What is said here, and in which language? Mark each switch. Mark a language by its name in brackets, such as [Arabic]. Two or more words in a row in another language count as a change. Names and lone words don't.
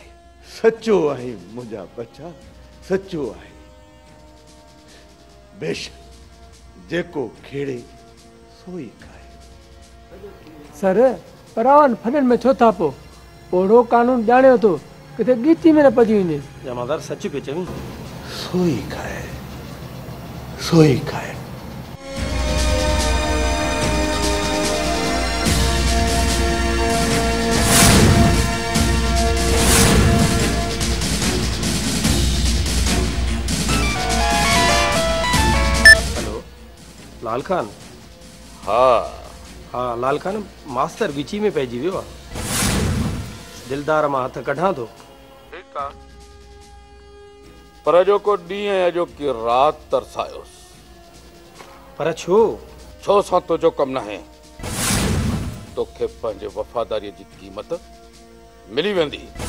[Sindhi] सचो आहे मुंहिंजा बच्चा, सचो आहे। बेशक जेको खेड़े सोई खाए। सर परावन फनन में छो था पो ओड़ो कानून ॼाणियो तो किथे गीची में न पजी वञे। जमादार सच पे चवी। सोई खाए, सोई खाए। हेलो लाल खान। हाँ लाल खान, मास्टर विची में पइजी वियो आहे। दिलदार मां हथ कढां थो। ठीकु आहे, पर जो को ॾींहुं ऐं जो की राति तरसायोसि। पर छो? छो सां तुंहिंजो कमु न आहे। तोखे पंहिंजे वफ़ादारीअ जी क़ीमत मिली वेंदी।